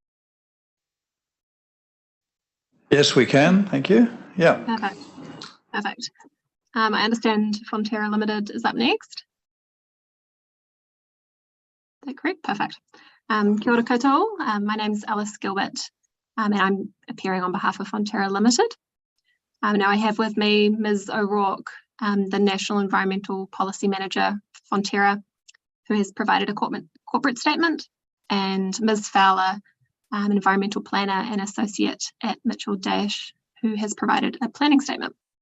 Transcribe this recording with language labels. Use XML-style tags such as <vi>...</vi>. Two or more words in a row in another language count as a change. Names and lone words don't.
<en>Yes, we can. Thank you. Yeah. Perfect. I understand Fonterra Limited is up next. Is that correct? Perfect.</en> <mi>Kia ora koutou.</mi> <en>My name's Alice Gilbert, and I'm appearing on behalf of Fonterra Limited. Now I have with me Ms. O'Rourke, the National Environmental Policy Manager for Fonterra, who has provided a corporate statement, and Ms. Fowler, an environmental planner and associate at Mitchell Dash, who has provided a planning statement.</en>